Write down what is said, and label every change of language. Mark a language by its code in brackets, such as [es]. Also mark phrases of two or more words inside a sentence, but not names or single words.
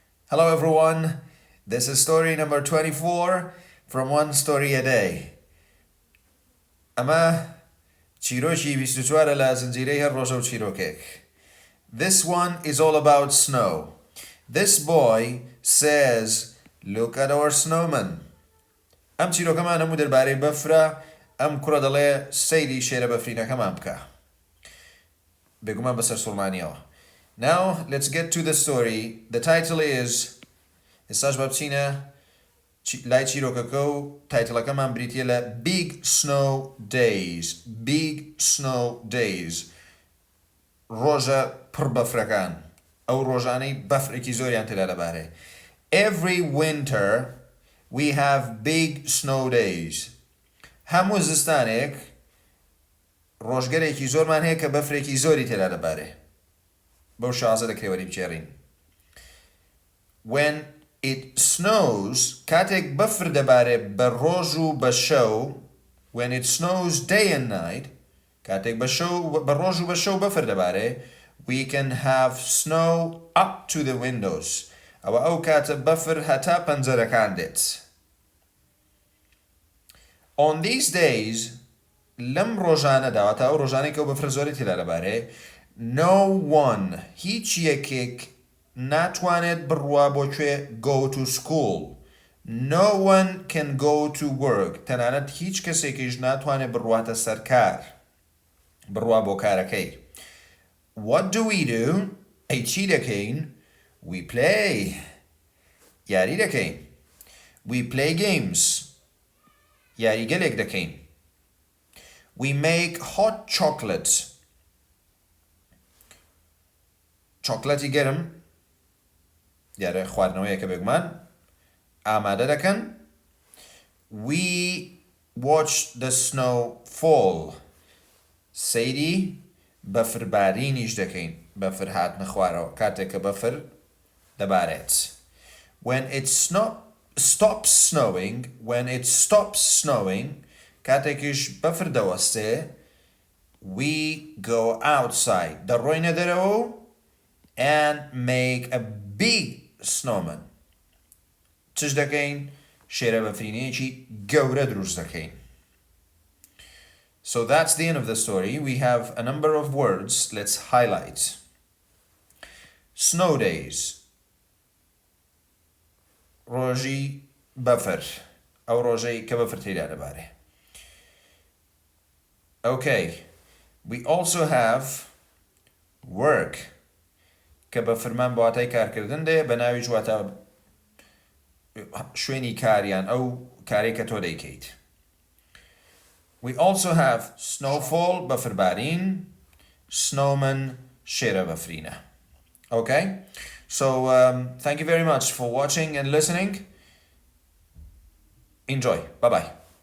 [en] Hello everyone, this is story number 24 from One Story a Day. [ckb] ئەمە چیرۆکی 24 لە زنجیرەی هەر ڕۆژە و چیرۆکێک. [en] This one is all about snow. This boy says, look at our snowman. [ckb] ئەم چیرۆکەمان هەموو دەربارەی بەفرە، ئەم کوڕە دەڵێ سەیری شێرە بەفرینەکەمان بکە. بێگومان بەسەر سوڵمانیەوە. [en] Now, let's get to the story. The title is [ckb] ئێستاش بە بچینە لای چیرۆکەکە و تایتڵەکەمان بریتیە لە [en] Big Snow Days. Big Snow Days. [ckb] ڕۆژە پڕ بەفرەکان. ئەو ڕۆژانەی بەفرێکی زۆریان تێدا دەبارێ. [en] Every winter we have big snow days. [ckb] هەموو زستانێک ڕۆژگەرێکی زۆرمان هەیە کە بەفرێکی زۆری تێدا دەبارێ. بەو شازە دەکرێوەری بچێڕین. [en] When it snows, [ckb] کاتێک بەفر دەبارێ بە ڕۆژ و بە شەو, [en] when it snows day and night, [ckb] کاتێک بە ڕۆژ و بە شەو بەفر دەبارێ, [en] we can have snow up to the windows. [ckb] ئەوە ئەو کاتە بەفر هەتا پەنجەرەکان دێت. [en] On these days, [ckb] لەم ڕۆژانەدا, واتە ئەو ڕۆژانەی کە ئەو بەفرە زۆری تێدا دەبارێ, [en] no one, [ckb] هیچ یەکێک ناتوانێت بڕوا بۆکوێ [en] go to school. No one can go to work. [ckb] تەنانەت هیچ کەسێکیش ناتوانێت بڕواتە سەر کار. بڕوا بۆ کارەکەی. [en] What do we do? [ckb] ئەی چی دەکەین? [en] We play. [ckb] یاری دەکەین. [en] We play games. [ckb] یاریگەلێک دەکەین. [en] We make hot chocolate. [ckb] چۆکلەتی گەرم دیارە خواردنەوەیەکە بێگومان ئامادە دەکەن. [en] We watch the snow fall. [ckb] سەیری بەفربارینیش دەکەین. بەفر هاتنە خوارەوە کاتێک کە بەفر دەبارێت. [en] When it stops snowing, [ckb] کاتێکیش بەفر دەوەستێ, [en] we go outside. [ckb] دەڕۆینە دەرەوە [en] and make a big snowman. [ckb] چش دەکەین؟ شێرە بەفرینەیەکی گەورە دروست دەکەین. [en] So that's the end of the story. We have a number of words. Let's highlight. Snow days. [ckb] ڕۆژی بەفر. ئەو ڕۆژەی کە بەفر تێدا دەبارێ. [en] Okay. We also have work. [ckb] کە بە فرمان بە واتای کارکردن دێ بە ناوی جواتە شوێنی کاریان ئەو کارێک کە تۆ دەیکەیت. [en] We also have snowfall بەفربارین, snowman [ckb] شێرە بەفرینە. [en] Okay? So thank you very much for watching and listening. Enjoy. Bye-bye.